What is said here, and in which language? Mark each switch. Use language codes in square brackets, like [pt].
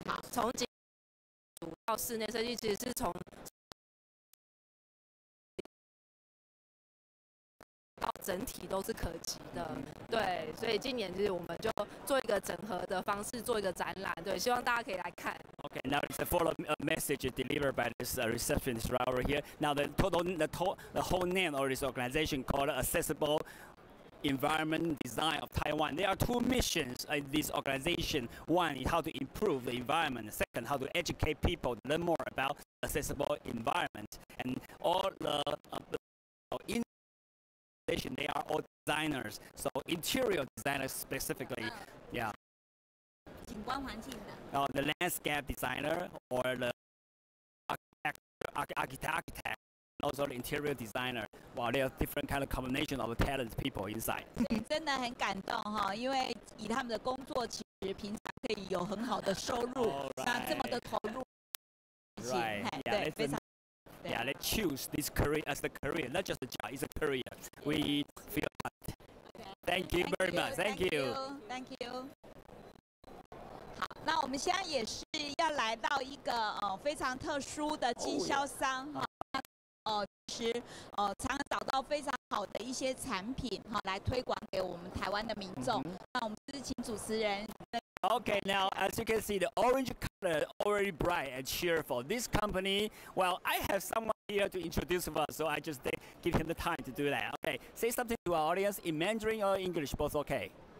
[zh] 从主到室内设计，其实是从到整体都是可及的。对，所以今年就是我们就做一个整合的方式，做一个展览。对，希望大家可以来看。 [en] Okay, now it's a follow message delivered by this receptionist right over here. Now the whole name of this organization called Accessible Environment Design of Taiwan. There are two missions in this organization. One is how to improve the environment. Second, how to educate people to learn more about accessible environment. And all the they are all designers. So interior designers specifically, yeah. [zh] 景观环境的。 [en] The landscape designer or the architect, also the interior designer. Wow, there are different kind of combination of talented people inside. [zh] 真的很感动哈，因为以他们的工作，其实平常可以有很好的收入，那这么的投入，对，非常。 [en] Yeah, let's choose this career as the career, not just a job, it's a career. We feel that. Thank you very much. Thank you. Thank you. [zh] 好，那我们现在也是要来到一个非常特殊的经销商哈，其实常常找到非常好的一些产品哈，来推广给我们台湾的民众。那我们是请主持人。 [en] Okay, now as you can see, the orange color already bright and cheerful. This company, well, I have someone here to introduce us, so I just give him the time to do that. Okay, say something to our audience in Mandarin or English, both okay.